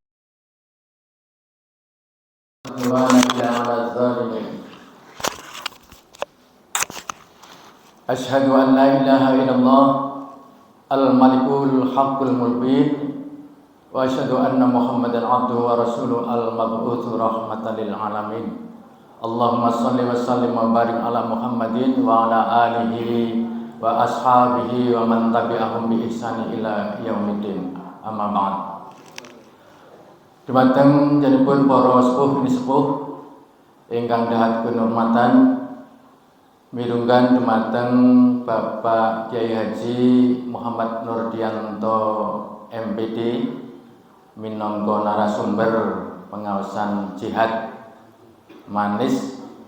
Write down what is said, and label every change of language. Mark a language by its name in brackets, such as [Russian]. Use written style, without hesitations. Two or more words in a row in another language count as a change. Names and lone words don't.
[Arabic] أشهد أن لا إله إلا الله الملك الحق المبين وأشهد أن محمدا عبده ورسوله المبعوث رحمة للعالمين. اللهم صل وسلم وبارك على محمد وعلى آله وأصحابه ومن تبعهم بإحسان إلى يوم الدين. أما بعد. [Javanese] Dumateng jenipun para sepuh nisepuh ingkang dahat kinurmatan mirunggan dumateng Bapak Kyai Haji Muhammad Nurdianto MPD minangka narasumber pengaosan jihad manis